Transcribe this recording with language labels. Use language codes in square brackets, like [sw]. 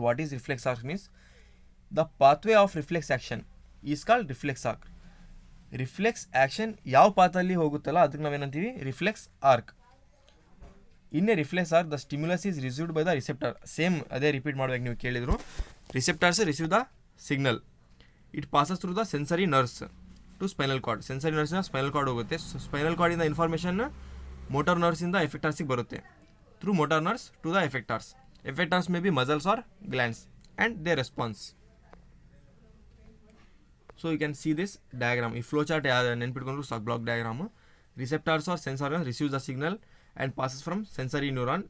[en] What is reflex arc means? The pathway of reflex action is called reflex arc. [kn] Reflex action ಯಾವ ಪಾತಲ್ಲಿ ಹೋಗುತ್ತಲ್ಲ ಅದಕ್ಕೆ ನಾವೇನಂತೀವಿ, reflex arc. [en] In a reflex arc the stimulus is received by the receptor. [kn] Same ಅದೇ repeat ಮಾಡ್ಬೇಕು, ನೀವು ಕೇಳಿದ್ರು. [en] Receptors receive the signal, it passes through the sensory nerves to spinal cord. [kn] Sensory ನರ್ವ್ಸ್ನ spinal cord ಹೋಗುತ್ತೆ. Spinal ಕಾರ್ಡಿಂದ information motor ನರ್ವ್ಸಿಂದ ಎಫೆಕ್ಟರ್ಸಿಗೆ ಬರುತ್ತೆ. [en] Through motor nerves to the effectors. Effectors may be muscles or glands and their response. So you can see this diagram. If flowchart [kn] ನೆನ್ಪಿಟ್ಕೊಂಡು [en] block diagram. Receptors or sensor receives the signal and passes from sensory neuron.